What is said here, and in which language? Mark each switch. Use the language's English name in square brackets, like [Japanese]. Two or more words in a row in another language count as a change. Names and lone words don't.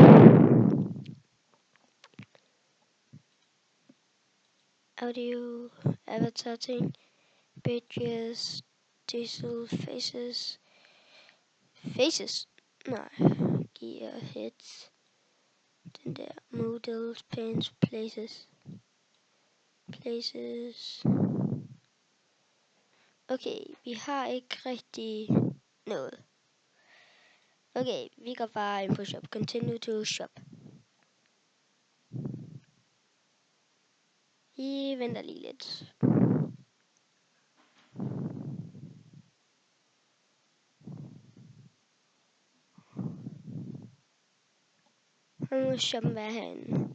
[English] Audio, avatar ting, pages, diesel, faces, nej, gear, heads, [Danish] den der, [English] models, pants, places, [Danish] okay, vi har ikke rigtig noget. Okay, vi går bare ind på shop, [English] continue to shop. [Danish] I venter lige lidt. Nu må shoppen være herinde.